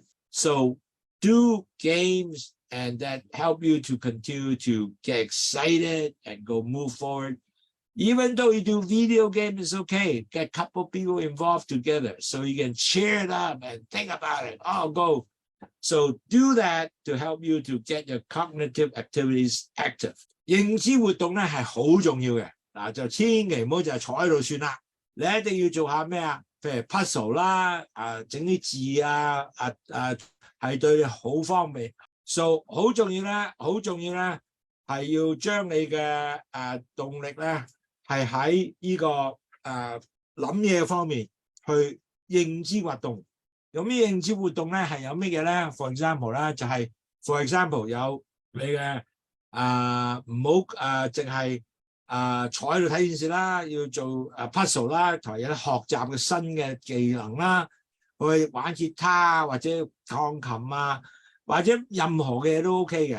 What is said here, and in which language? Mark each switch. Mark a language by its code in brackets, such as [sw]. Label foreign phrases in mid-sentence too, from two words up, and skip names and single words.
[en] So do games, and that help you to continue to get excited and go move forward. Even though you do video game, it's okay. Get a couple people involved together so you can cheer it up and think about it. Oh, go. So do that to help you to get your cognitive activities active. [yue] 認知活動咧係好重要嘅，嗱就千祈唔好就係坐喺度算啦。你一定要做下咩啊？譬如 puzzle 啦，整啲字啊，係對你好方便。So 好重要咧，係要將你嘅動力咧。係喺呢個諗嘢方面去認知活動。咁呢認知活動咧係有咩嘢咧 ？ [en] For example [yue] 咧就係 [en] for example [yue] 有你嘅唔好淨係坐喺度睇電視啦，要做puzzle 啦，同埋有啲學習嘅新嘅技能啦，去玩吉他或者鋼琴啊，或者任何嘅嘢都 OK 嘅。